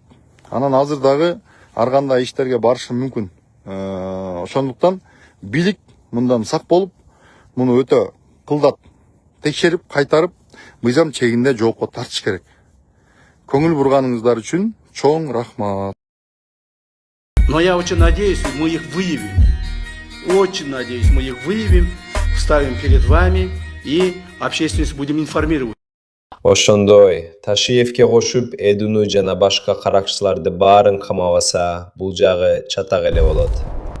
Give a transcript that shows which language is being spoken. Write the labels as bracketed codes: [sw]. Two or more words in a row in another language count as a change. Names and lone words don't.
[ky] Анан азыр дагы ар кандай иштерге барышы мүмкүн. Ошондуктан бийлик мындан сак болуп, муну өтө кылдат текшерип, кайтарып, мыйзам чегинде жоопко тартыш керек. Көңүл бурганыңыздар үчүн чоң рахмат. [ru] Но я очень надеюсь, мы их выявим. Очень надеюсь, мы их выявим, вставим перед вами и общественность будем информировать. [ky] Ошондой Ташиевке кошуп Эдуну жана башка каракчыларды баарын камабаса, бул жагы чатак эле болот.